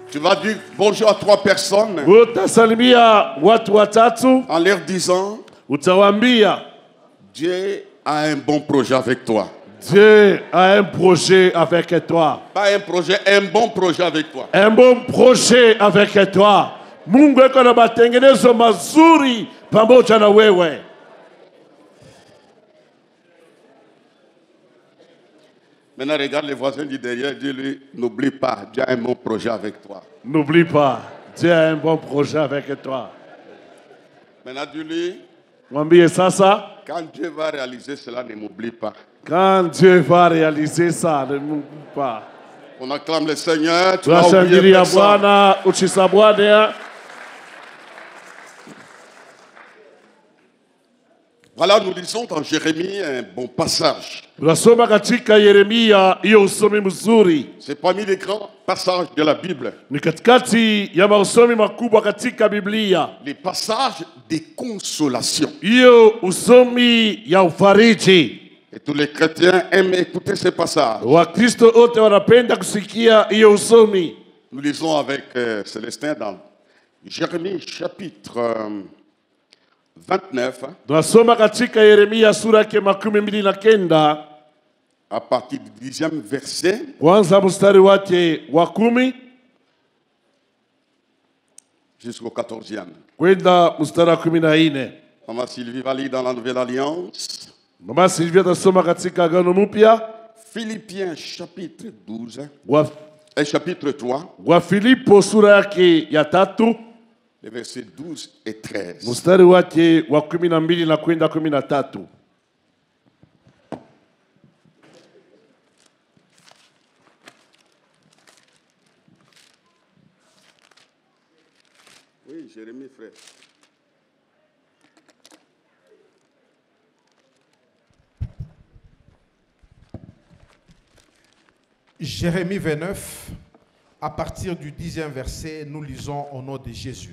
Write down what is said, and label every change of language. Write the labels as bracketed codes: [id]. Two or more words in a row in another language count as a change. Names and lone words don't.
[fr] va dire bonjour à 3 personnes [sw] utasalimia watu watatu, [fr] en leur disant [sw] utawaambia [fr] Dieu a un bon projet avec toi. Dieu a un projet avec toi. Pas un projet, un bon projet avec toi. Un bon projet avec toi. [sw] Mungu eko na matengenezo mazuri pamoja na wewe. [fr] Maintenant, regarde les voisins du derrière, dis-lui, n'oublie pas, Dieu a un bon projet avec toi. N'oublie pas, Dieu a un bon projet avec toi. Maintenant, dis-lui, [sw] Mwambie sasa, [fr] quand Dieu va réaliser cela, ne m'oublie pas. quand Dieu va réaliser ça, ne m'oublie pas. On acclame le Seigneur, tu vas oublier [sw] Tunashangilia [fr] personne. [sw] Bwana, uchisabwane. [fr] Voilà, nous lisons dans Jérémie un bon passage. [sw] Tunasoma katika Yeremia hiyo usomi mzuri. [fr] C'est parmi les grands passages de la Bible. [sw] Ni katikati ya mausomi makubwa katika Biblia. [fr] Les passages de consolation. [sw] Hiyo usomi ya ufariji. [fr] Et tous les chrétiens aiment écouter ces passages. [sw] Wakristo wote wanapenda kusikia hiyo usomi. [fr] Nous lisons avec Célestin dans Jérémie chapitre 29, [sw] Tunasoma katika Yeremia sura yake 29 [fr] à partir du 10e verset [sw] kwanza mstari wake wa 10 [fr] jusqu'au 14e. [sw] kwenda mstari wa 14. [fr] Maman Sylvie va lire dans la Nouvelle Alliance. [sw] Mama Silvia tasoma katika Agano Mpya [fr] Philippiens chapitre 12 [sw] wa [fr] et chapitre 3, [sw] Filipo sura yake ya 3 [fr] les versets 12 et 13. [sw] mstari wake wa 12 na kwenda 13. [fr] Oui, Jérémie, frère. Jérémie 29, à partir du 10e verset, nous lisons au nom de Jésus.